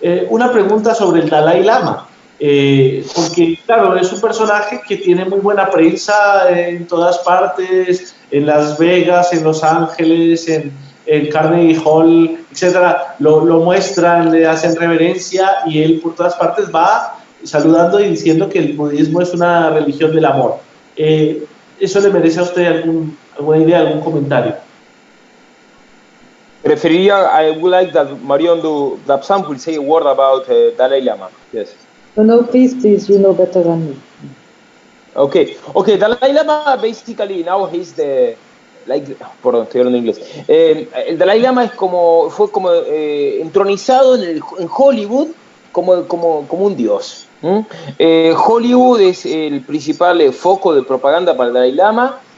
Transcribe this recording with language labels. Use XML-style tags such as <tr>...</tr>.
<es>Una pregunta sobre el Dalai Lama, porque claro, es un personaje que tiene muy buena prensa en todas partes, en Las Vegas, en Los Ángeles, en Carnegie Hall, etcétera, lo muestran, le hacen reverencia y él por todas partes va saludando y diciendo que el budismo es una religión del amor. ¿Eso le merece a usted alguna idea, algún comentario?</es> <en>I would like that Marion Dapsam will say a word about Dalai Lama. Yes. No, please, you know better than me. Okay, Dalai Lama basically now he's the</en> <es>perdón, estoy hablando en inglés. El Dalai Lama fue como entronizado en Hollywood como un dios. Hollywood es el principal foco de propaganda para el Dalai Lama.</es>